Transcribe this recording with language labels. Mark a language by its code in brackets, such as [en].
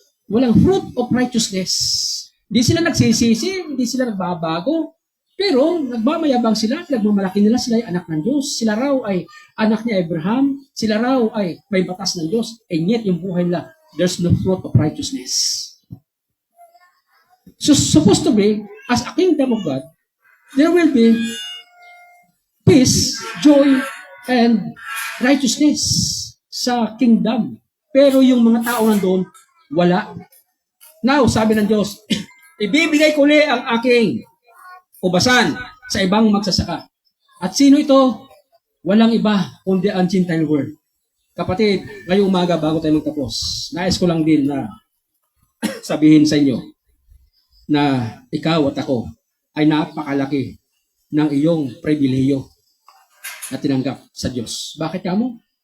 [tl] Walang [en] fruit of righteousness. [tl] Di sila nagsisisi, hindi sila nagbabago. Pero nagmamayabang sila, nagmamalaki nila sila ay anak ng Diyos. Sila raw ay anak ni Abraham. Sila raw ay may batas ng Diyos. [en] And yet, [tl] yung buhay nila, [en] there's no fruit of righteousness. So, supposed to be, as a kingdom of God, there will be peace, joy, and righteousness sa kingdom. [tl] Pero yung mga tao nandun, wala. Now, sabi ng Diyos, ibibigay ko ulit ang aking ubasan sa ibang magsasaka. At sino ito? Walang iba, kundi ang Gentile world. Kapatid, ngayong umaga bago tayo magtapos, nais ko lang din na sabihin sa inyo na ikaw at ako ay napakalaki ng iyong pribileyo na tinanggap sa Diyos. Bakit kamo?